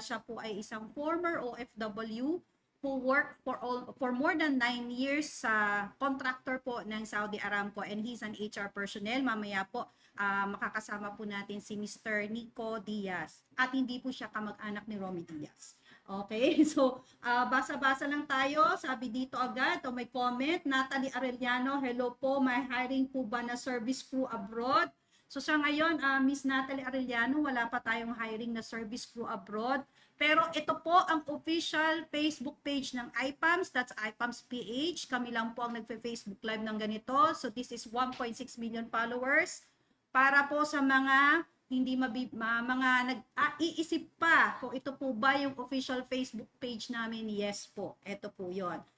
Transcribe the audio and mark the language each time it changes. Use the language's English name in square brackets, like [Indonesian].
[Filipino] Siya po ay isang [English] former OFW who worked for more than 9 years [Filipino] sa [English] contractor [Filipino] po ng [English] Saudi Aramco, and he's an HR personnel. [Filipino] Mamaya po, makakasama po natin si Mr. Nico Diaz. At hindi po siya kamag-anak ni Romy Diaz. Okay, so basa-basa lang tayo. Sabi dito agad, may comment, Natalie Arellano, hello po, may hiring po ba na service crew abroad? So sa ngayon, Miss Natalie Arellano, wala pa tayong hiring na service crew abroad. Pero ito po ang official Facebook page ng IPAMS, that's IPAMS PH. Kami lang po ang nagfe-Facebook live ng ganito. [English] So this is 1.6 million followers. [Filipino] Para po sa mga hindi mga nag-iisip pa kung ito po ba yung official Facebook page namin, yes po, ito po yon.